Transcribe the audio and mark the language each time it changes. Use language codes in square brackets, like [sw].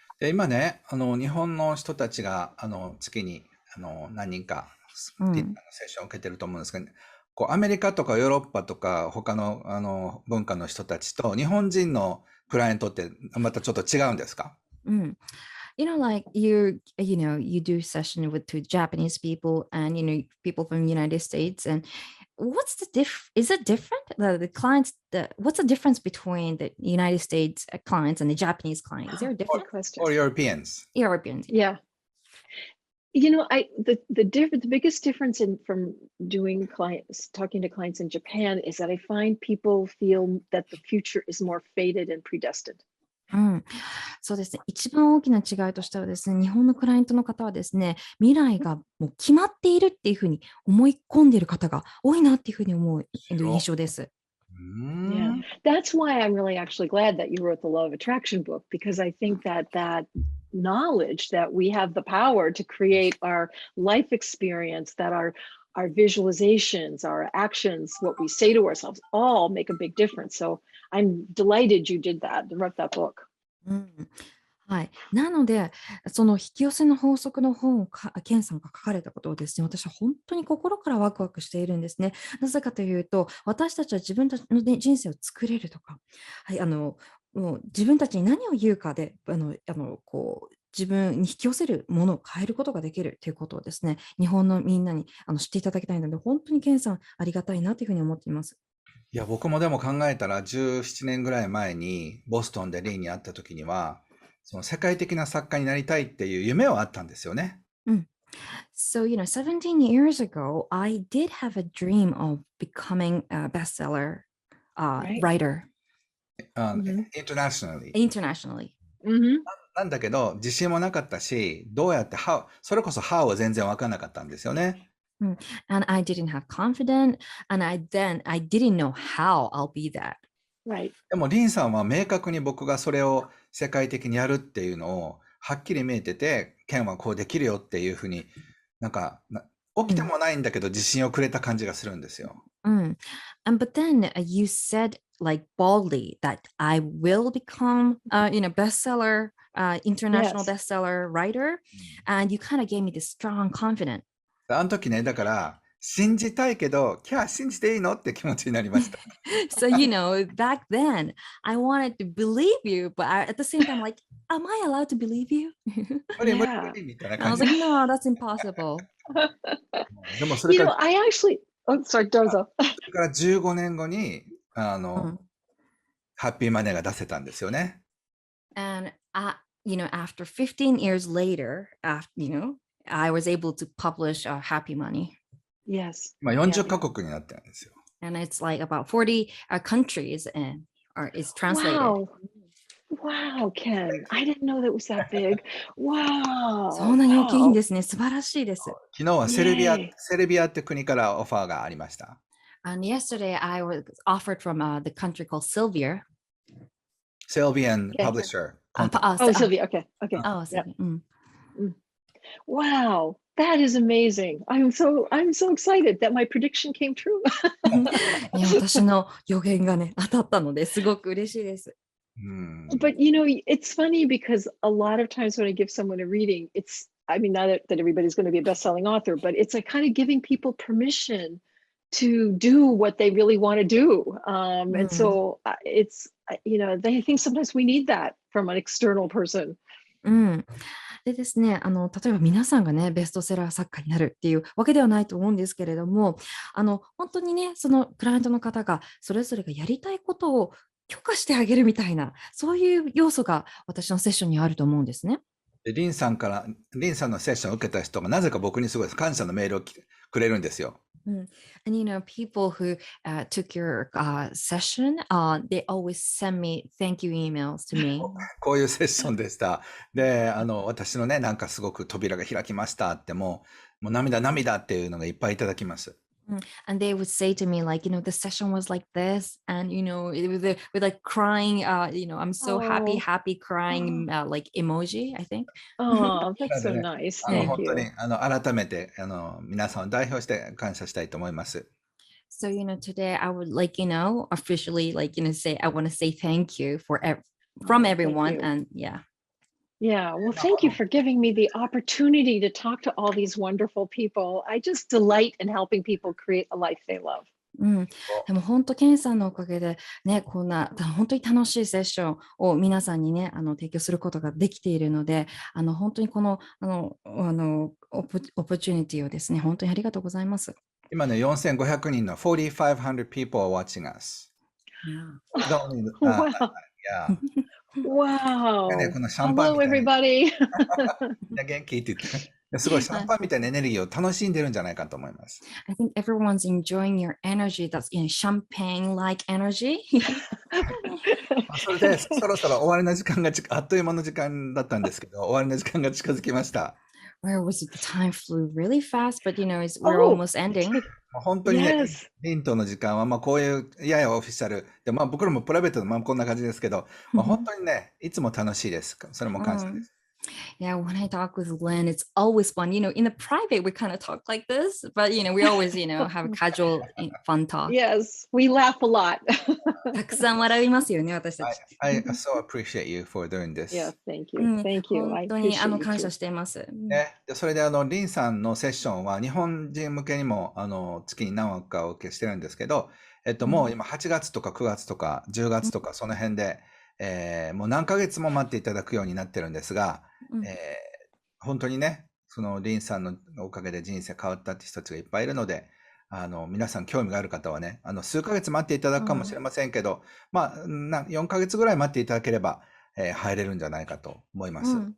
[ja] で、今ね、日本の人たちが、月に、何人か、うんセッションを受けてると思うんですけど、アメリカとかヨーロッパとか、他の、文化の人たちと、日本人のクライアントってまたちょっと違うんですか？うん。 [en] like you do session with two Japanese people and, people from the United States. And what's is it different? The clients, what's the difference between the United States clients and the Japanese clients? Is there a difference? Good question. Or Europeans? Europeans. Yeah. The biggest difference from talking to clients in Japan is that I find people feel that the future is more fated and predestined. [ja] うん、そうですね。一番大きな違いとしてはですね、日本のクライアントの方はですね、未来がもう決まっているっていうふうに思い込んでいる方が多いなっていうふうに思う印象です。 [en] Yeah, that's why I'm really actually glad that you wrote the Law of Attraction book, because I think that knowledge that we have the power to create our life experience, that our visualizations, our actions, what we say to ourselves, all make a big difference. So I'm delighted you did that and wrote that book. [ja] うんはい。なので、その引き寄せの法則の本をケンさんが書かれたことをですね、私は本当に心からワクワクしているんですね。なぜかというと、私たちは自分たちの、ね、人生を作れるとか、はい、もう自分たちに何を言うかで、自分に引き寄せるものを変えることができるということをですね、日本のみんなに知っていただきたいので、本当にケンさんありがたいなというふうに思っています。いや、僕もでも考えたら17年ぐらい前にボストンでリーに会った時には、その世界的な作家になりたいっていう夢はあったんですよね。 [en] So, 17 years ago, I did have a dream of becoming a bestseller Right. writer internationally. internationally. Mm-hmm. [ja] なんだけど、自信もなかったし、どうやって how、それこそ how は全然わからなかったんですよね。 [en] And I didn't have confidence, and I didn't know how I'll be that. Right. [ja] でも、リンさんは明確に僕がそれを世界的にやるっていうのをはっきり見えてて、ケンはこうできるよっていうふうに起きてもないんだけど自信をくれた感じがするんですよ。 [en] But then you said like boldly that I will become, bestseller, international bestseller writer, and you kind of gave me this strong confidence. [ja] あの時ね、だから信じたいけど、信じていいのって気持ちになりました。 [en] So, back then I wanted to believe you, but at the same time, like, am I allowed to believe you? [ja] 無理無理 [en] Yeah. [ja] 無理みたいな [en] I [ja] 感 [en] was [ja] じ。 [en] like, no, that's impossible. [ja] でもそれから、 [en] I actually, oh, sorry, Dozo. [ja] それから15年後に、 Mm. ハッピーマネーが出せたんですよね。 [en] And after 15 years later, I was able to publish Happy Money. Yes. [ja] 今40カ国になってるんですよ。 [en] And it's like about 40 countries and is translated. Wow. Wow, Ken. I didn't know that was that big. [ja] そ [en] Wow. [ja] んなに大きいん [en] Wow. [ja] ですね。素晴らしいです。昨日はセルビア [en] Yay. [ja] って国からオファーがありました。 [en] And yesterday I was offered from the country called Sylvia. Sylvian Okay. Publisher. Oh, Sylvia. Okay. Okay. Oh, Yeah. Sylvia. Wow. That is amazing. I'm so excited that my prediction came true. [ja] いや、私の予言がね、当たったのですごく嬉しいです。 [en] But it's funny because a lot of times when I give someone a reading, I mean, not that everybody's going to be a best-selling author, but it's like kind of giving people permission to do what they really want to do. And so I think sometimes we need that from an external person. [ja] でですね、例えば皆さんがね、ベストセラー作家になるっていうわけではないと思うんですけれども、本当にね、そのクライアントの方がそれぞれがやりたいことを許可してあげるみたいな、そういう要素が私のセッションにあると思うんですね。でリンさんのセッションを受けた人がなぜか僕にすごい感謝のメールをくれるんですよ。 [en] And people who took your session, they always send me thank you emails to me. [ja] こういうセッションでした。で、私のね、なんかすごく扉が開きましたってもう涙っていうのがいっぱいいただきます。 [en] And they would say to me, like, the session was like this, and with like crying, I'm so happy crying, like emoji, I think. Oh, that's so nice. Thank [ja] 本当 [en] you. [ja] に改めて皆さんを代表して感謝したいと思います。 [en] So, today I would officially say I want to say thank you from everyone, you. and yeah. Yeah, well, thank you for giving me the opportunity to talk to all these wonderful people. I just delight in helping people create a life they love. [ja] でも本当、ケンさんのおかげでね、こんな本当に楽しいセッションを皆さんにね、提供することができているので、本当にこのオポチュニティをですね、本当にありがとうございます。今ね、4500人の [en] 4,500 people are watching us. Wow. Yeah. Wow. [ja] ね、このシャンパン [en] Hello, [ja] みたい [en] everybody. [ja] な元気って言って、すごいシャンパンみたいなエネルギーを楽しんでるんじゃないかと思います。 [en] I think everyone's enjoying your energy. That's champagne-like energy. [ja] それで、そろそろ終わりの時間があっという間の時間だったんですけど、終わりの時間が近づきました。 [en] Where was it? The time flew really fast, but we're almost ending. [ja] 本当にね、 [en] Yes. [ja] リンとの時間は、こういうややオフィシャルで、僕らもプライベートでこんな感じですけど、本当にね、いつも楽しいです。それも感謝です。 [en] Yeah, when I talk with Lynn, it's always fun. In the private, we kind of talk like this, but we always, have a casual, fun talk. Yes, we laugh a lot. [ja] たくさん笑いますよね、私たち。 [en] I so appreciate you for doing this. Yeah, thank you. Thank you. [ja] 本当に感謝しています。ね、それでリンさんのセッションは日本人向けにも月に何枠かお受けしてるんですけど、もう今8月とか9月とか10月とかその辺で、もう何ヶ月も待っていただくようになってるんですが、本当にね、そのリンさんのおかげで人生変わったって人たちがいっぱいいるので、皆さん興味がある方はね、数ヶ月待っていただくかもしれませんけど、4ヶ月ぐらい待っていただければ、入れるんじゃないかと思います。